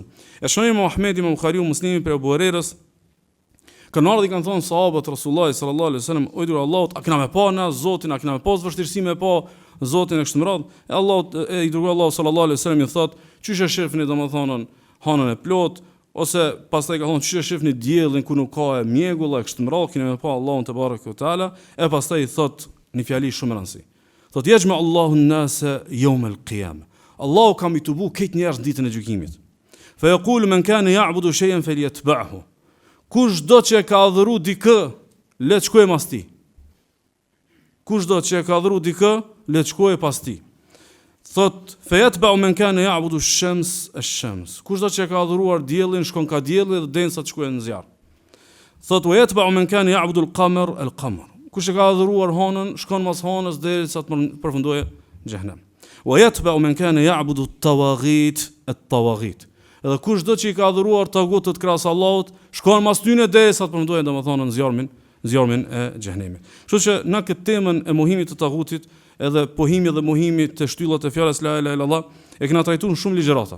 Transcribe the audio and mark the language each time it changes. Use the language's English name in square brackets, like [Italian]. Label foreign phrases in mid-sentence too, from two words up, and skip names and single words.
[Albanian] E shohim Muhamedi me Buhariu, Muslimi për Abu Hurairës. Kanë ardhur kanë thonë sahabët Resulullah [Arabic] صلى الله عليه وسلم: [Albanian] "O djur Allahut, a kena me pa na Zotin, a kena me pas vështirësi me pa Zotin e kështu me radhë?" E Allahu i dërguar Allahu [Arabic] صلى الله عليه وسلم [Albanian] i thotë: "Çish e shifni domethënë hanën e plot, ose pastaj ka thonë çish e shifni diellin ku nuk ka mjegull e kështu me radhë, keni me pa Allahun te [Arabic] تبارك وتعالى." [Albanian] E pastaj i thotë një fjali shumë rëndësi. [Arabic] Thotë: "يجمع الله الناس يوم القيامة." [Albanian] Allahu ka mi tubu këtë njerëz ditën e gjykimit. [Arabic] فيقول من كان يعبد شيئا فليتبعه. [Albanian] Kush do që e ka adhuru dikë, le të shkojë pas tij. Kush do që e ka adhuru dikë, le të shkojë pas tij. [Arabic] Thot فيتبع من كان يعبد الشمس الشمس. [Albanian] Kush do që e ka adhuruar diellin, shkon ka dielli dhe densa të shkojë në zjarr. [Arabic] Thot ويتبع من كان يعبد القمر القمر. [Albanian] Kush e ka adhuruar hënën, shkon mas hënës derisa të përfundojë në xhenem. [Arabic] ويتبع من كان يعبد الطواغيت الطواغيت. [Albanian] Edhe kush do që i ka adhuruar tagutët krahas Allahut, shkon mas tyne derisa të përfundojë domethënë në zjarmin e xhenemit. Kështu që në këtë temën e mohimit të tagutit, edhe pohimi dhe mohimi të shtyllat e fjalës [Arabic] لا إله إلا الله, [Albanian] e kena trajtuar në shumë ligjërata.